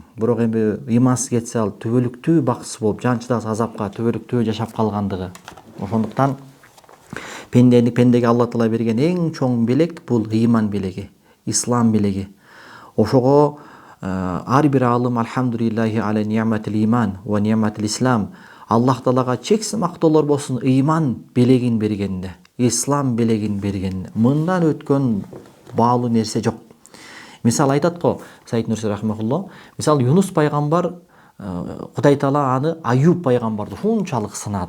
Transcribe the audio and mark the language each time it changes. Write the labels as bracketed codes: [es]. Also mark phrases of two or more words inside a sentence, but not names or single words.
[ky] Бирок эми ыймансыз кетсе, ал түбөлүктүү бакытсыз болуп, жанчыдагы азапка түбөлүктүү жашап калгандыгы. Ошондуктан пендеге Алла Таала берген эң чоң белек бул ыйман белеги, ислам белеги. Ошого ар бир алым [ar] الحمد لله على نعمة الإيمان ونعمة الإسلام. [ky] Аллах Таалага чексиз мактоолор болсун ыйман белегин бергенде, ислам белегин бергенде. Мындан өткөн баалуу нерсе жок. Мисал айтат го Саид Нурси рахимахуллах, мисал Юнус пайгамбар, Кудай Таала аны Аюб пайгамбарды ушунчалык сынады.